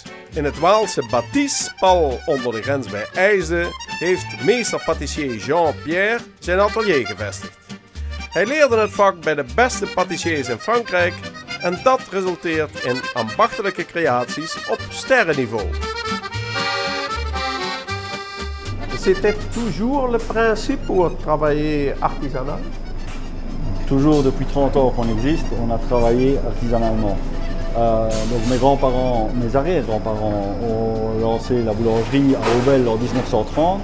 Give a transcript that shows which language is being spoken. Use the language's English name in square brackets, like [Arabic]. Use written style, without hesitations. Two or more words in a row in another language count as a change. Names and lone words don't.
[Dutch] In het Waalse Batisse, pal onder de grens bij IJsden, heeft meester patissier Jean-Pierre zijn atelier gevestigd. Hij leerde het vak bij de beste patissiers in Frankrijk en dat resulteert in ambachtelijke creaties op sterrenniveau. [French] C'était toujours le principe pour travailler artisanal? Toujours depuis 30 ans qu'on existe, on a travaillé artisanalement. Donc mes grands-parents, mes arrière-grands-parents ont lancé la boulangerie à Aubel en 1930.